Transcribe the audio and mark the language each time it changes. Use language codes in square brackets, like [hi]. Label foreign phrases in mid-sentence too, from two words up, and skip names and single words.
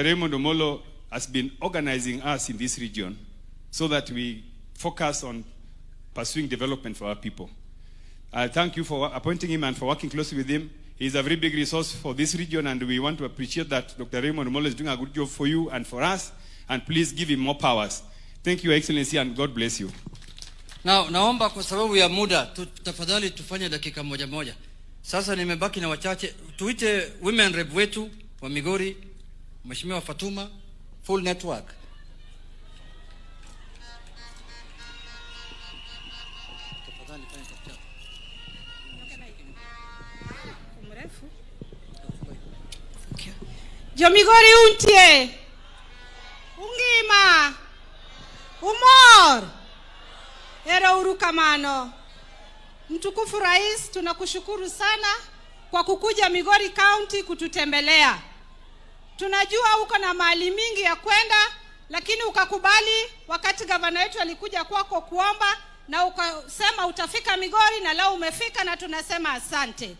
[en] Raymond Omolo has been organizing us in this region so that we focus on pursuing development for our people. I thank you for appointing him and for working closely with him. He is a very big resource for this region, and we want to appreciate that Dr. Raymond Omolo is doing a good job for you and for us, and please give him more powers. Thank you, Excellency, and God bless you. Now, [sw] naomba kwa sababu ya muda, tafadhali tufanye dakika moja moja. Sasa nimebaki na wachache. Tuite [en] women rep [sw] wetu wa Migori, Mheshimiwa Fatuma, [en] full network. [luo] Jo Migori untie. Ungima. Umor. Hero urukamano. [sw] Mtukufu Rais, tunakushukuru sana kwa kukuja Migori County kututembelea. Tunajua uko na mali mingi ya kwenda, lakini ukakubali wakati gavana wetu alikuja kwako kuomba, na ukasema utafika Migori, na leo umefika, na tunasema asante.